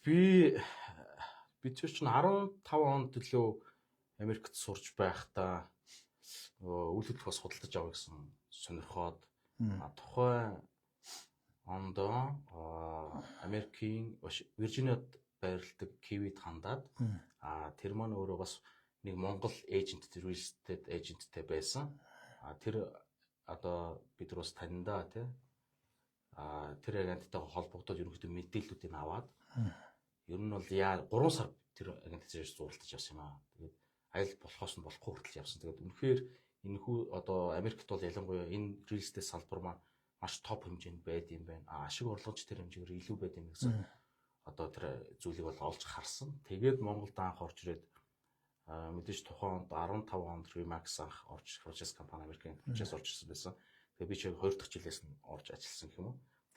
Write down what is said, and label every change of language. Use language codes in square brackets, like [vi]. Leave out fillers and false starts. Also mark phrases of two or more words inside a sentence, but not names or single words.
[mn] Би ч чинь 15 онд төлөө Америкт сурч байхдаа нөгөө үйл хөдлөх бас худалдаж авах гэсэн сонирхоод тухайн онд Америкийн Виржиниад байрладаг Kiwi-д хандаад тэр маань өөрөө бас нэг Монгол эйжент, [en] real estate [mn] эйженттэй байсан. Тэр одоо бид нар бас таньдаа тий. Тэр агенттай холбогдоод ерөнхийдөө мэдээллүүдийг аваад ер нь бол 3 сар тэр агенттай зуралтаж явсан юм аа. Тэгээд айл болохоос нь болохгүй хүртэл явсан. Тэгээд үнэхээр энэ хүү одоо Америкт бол ялангуяа энэ [en] real estate [mn] салбар маань маш топ хэмжээнд байд юм байна. Ашиг орлогоч тэр хэмжээгээр илүү байд юм гэсэн одоо тэр зүйлийг бол олж харсан. Тэгээд Монголд анх орж ирээд мэдээж тухайн 15 онд Remax анх орж franchise компани Америкийн franchise орж ирсэн байсан. Тэгээ би ч 2 дахь жилээс нь орж ажилласан гэх юм уу.